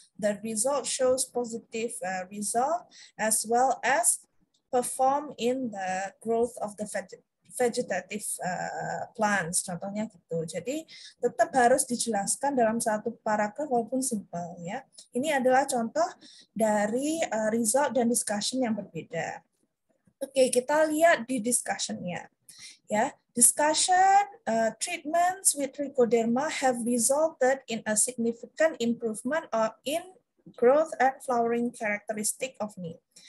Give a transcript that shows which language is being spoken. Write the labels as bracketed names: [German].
[English] The result shows positive result as well as perform in the growth of the vegetative plants, [Indonesian] contohnya gitu. Jadi tetap harus dijelaskan dalam satu paragraf walaupun simple ya. Ini adalah contoh dari result dan discussion yang berbeda. Oke, kita lihat di discussion-nya. [English] Ya, discussion treatments with trichoderma have resulted in a significant improvement in growth and flowering characteristic of neem.